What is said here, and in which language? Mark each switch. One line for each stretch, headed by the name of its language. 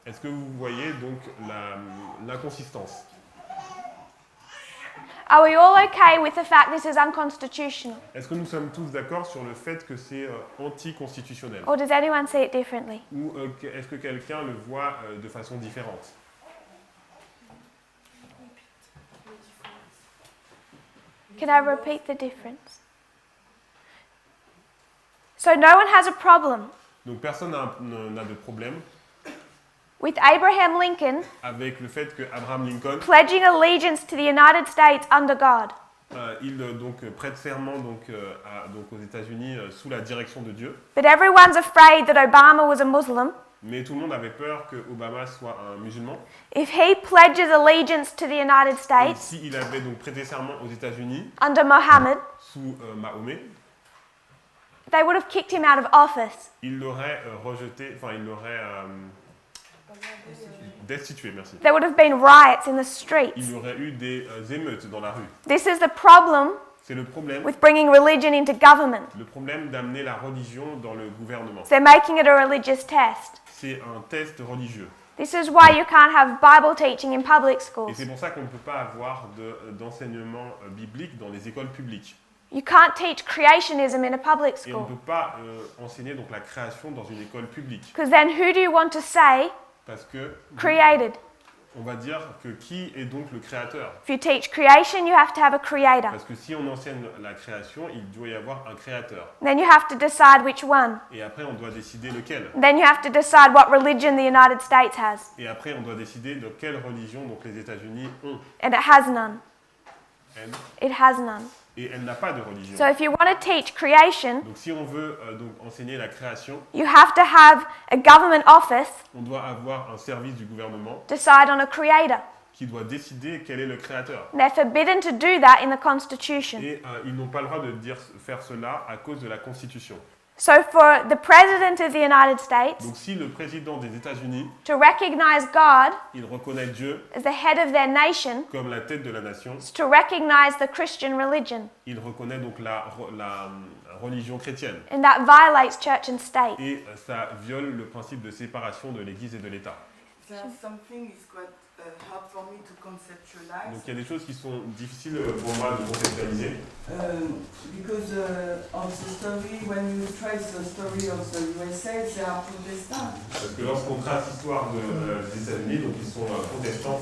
French: Est-ce que vous voyez donc l'inconsistance?
English: Are we all okay with the fact this is unconstitutional?
French: Est-ce que nous sommes tous d'accord sur le fait que c'est anticonstitutionnel?
English: Or does anyone see it differently?
French: Ou est-ce que quelqu'un le voit de façon différente?
English: Can I repeat the difference? So no one has a problem
French: Donc personne n'a de problème
English: with Abraham Lincoln
French: avec le fait que Abraham Lincoln
English: pledging allegiance to the United States under God.
French: il prête serment aux États-Unis sous la direction de Dieu.
English: But everyone's afraid that Obama was a Muslim.
French: Mais tout le monde avait peur que Obama soit un musulman.
English: If he pledges allegiance to the United
French: Et
English: States
French: s'il avait donc prêté serment aux États-Unis
English: under Mohammed,
French: sous Mahomet,
English: they would have kicked him out of office.
French: il l'aurait rejeté, enfin il l'aurait destitué, merci.
English: There would have been riots in the streets.
French: Il y aurait eu des émeutes dans la rue.
English: This is the problem
French: C'est le problème.
English: with bringing religion into government.
French: Le problème d'amener la religion dans le gouvernement.
English: They're making it a religious test.
French: C'est un test religieux.
English: This is why you can't have Bible teaching in public
French: Et
English: schools.
French: c'est pour ça qu'on ne peut pas avoir d'enseignement biblique dans les écoles publiques.
English: You can't teach creationism in a public
French: Et on ne
English: school.
French: peut pas enseigner donc la création dans une école publique.
English: Because then who do you want to say
French: Parce que
English: created?
French: on va dire que qui est donc le créateur?
English: If you teach creation, you have to have a creator.
French: Parce que si on enseigne la création, il doit y avoir un créateur.
English: Then you have to decide which one.
French: Et après, on doit décider lequel.
English: Then you have to decide what religion the United States has.
French: Et après, on doit décider de quelle religion donc les États-Unis ont.
English: And it has none.
French: Elle.
English: It has none.
French: Et elle n'a pas de religion.
English: So if you want to teach creation,
French: Donc si on veut donc enseigner la création,
English: you have to have a government office
French: on doit avoir un service du gouvernement
English: decide on a creator.
French: qui doit décider quel est le créateur.
English: They're forbidden to do that in the Constitution.
French: Et ils n'ont pas le droit de faire cela à cause de la Constitution.
English: So for the President of the United States
French: Donc si le président des États-Unis,
English: to recognize God
French: il reconnaît Dieu
English: as the head of their nation,
French: comme la tête de la nation,
English: is to recognize the Christian religion.
French: il reconnaît donc la religion chrétienne.
English: And that violates church and state.
French: Et ça viole le principe de séparation de l'Église et de l'État.
English: There's something is quite hard for me to conceptualize.
French: Donc il y a des choses qui sont difficiles pour moi de conceptualiser.
English: Because of the story, when you trace the story of the USA, they are Protestants.
French: Parce que lorsqu'on trace l'histoire des États-Unis, donc ils sont protestants.